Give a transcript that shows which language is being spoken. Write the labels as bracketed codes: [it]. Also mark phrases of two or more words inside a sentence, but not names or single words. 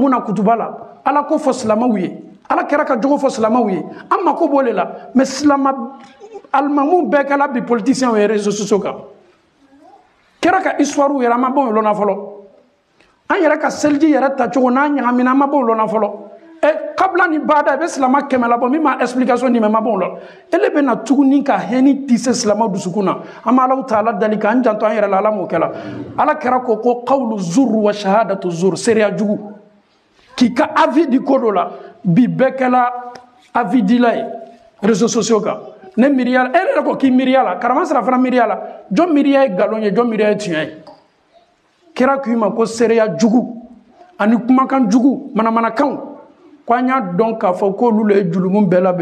[bm] mun na kutuba la Ala ko fɔ silamɛw ye Ala kɛra ka jogo fɔ silamɛw ye an mako b'o le la mais silama alimamuw bɛɛ kɛla bi politiciens ye [fr] réseaux sociaux [bm] kan kɛra ka histoire yɛrɛ an ma bɔ o lɔnna fɔlɔ an yɛrɛ ka seliji yɛrɛ ta cogo n'a ɲagamina an ma bɔ o lɔnna fɔlɔ kabla ni bada i bɛ silama kɛmɛ labɔ min ma explication di mɛ ma bɔ o la ele bɛ na tuguni ka hɛni tise silama dusukun na an bɛ Alahu Taala dali k'an janto an yɛrɛ la Ala m'o kɛla Ala kɛra ko [ar] قول الزور وشهادة الزور [bm] seereya jugu k'i ka avis di ko dɔ la bi bɛɛ kɛla avis dila ye [fr] réseaux sociaux [bm] kan ne miiriya la e yɛrɛ ko k'i miiriya la karama sira fana miiriya la jɔn miiriya ye nkalon ye jɔn miiriya ye tiɲɛ ye kira k'i ma ko seereya jugu ani kumakan jugu manamanakanw ko an y'a dɔn k'a fɔ k'olu le ye julumu bɛɛ la